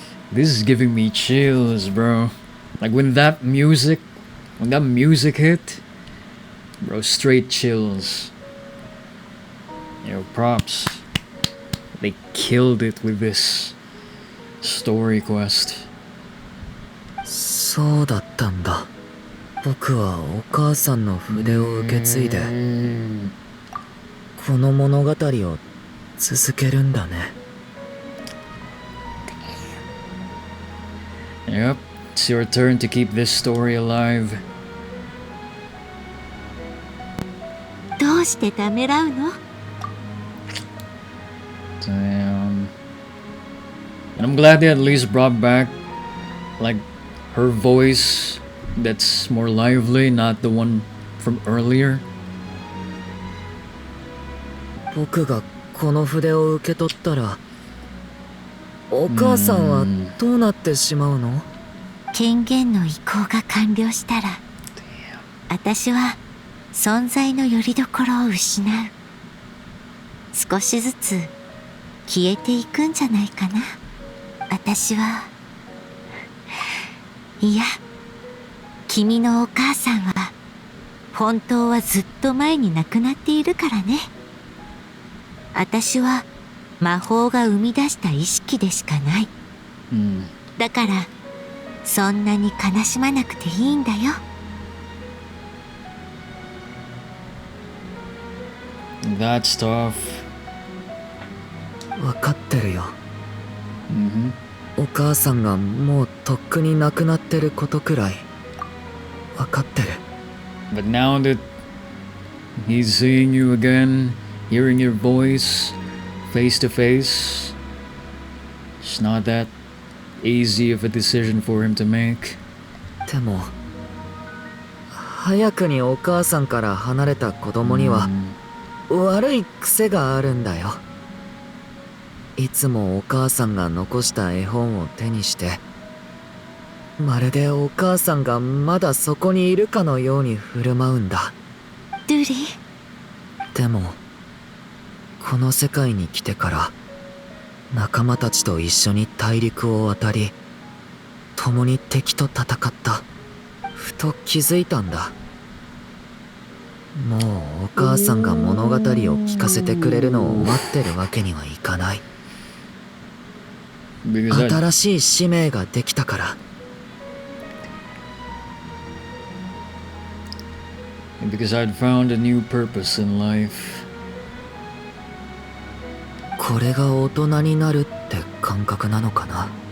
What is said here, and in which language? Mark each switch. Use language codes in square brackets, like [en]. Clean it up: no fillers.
[en] This is giving me chills, bro. Like when that music hit, bro, straight chills. Yo, props. They killed it with this story quest. [ja] そうだったんだ。僕はお母さんの筆を受け継いでこの物語を続けるんだね。 [en] Yep, it's your turn to keep this story alive. [ja] どうしてためらうの？ [en] Damn. And I'm glad they at least brought back, like, her voice that's more lively, not the one from earlier. [ja] 僕がこの筆を受け取ったらお母さんはどうなってしまうの？権限の移行が完了したら、私は存在の拠り所を失う。少しずつ消えていくんじゃないかな。私は。いや、君のお母さんは本当はずっと前に亡くなっているからね。私は魔法が生み出した意識でしかない。だからそんなに悲しまなくていいんだよ。 [en] That's tough. [ja] わかってるよ。お母さんがもうとっくに亡くなってることくらいわかってる。 [en] But now that he's seeing you again, hearing your voice face to face, it's not that easy of a decision for him to make. [ja] でも早くにお母さんから離れた子供には悪い癖があるんだよ。いつもお母さんが残した絵本を手にして、まるでお母さんがまだそこにいるかのように振る舞うんだ。ドゥリン。でもこの世界に来てから仲間たちと一緒に大陸を渡り、共に敵と戦った。ふと気づいたんだ。もうお母さんが物語を聞かせてくれるのを待ってるわけにはいかない。新しい使命ができたから。 [en] Because I'd found a new purpose in life. [ja] これが大人になるって感覚なのかな。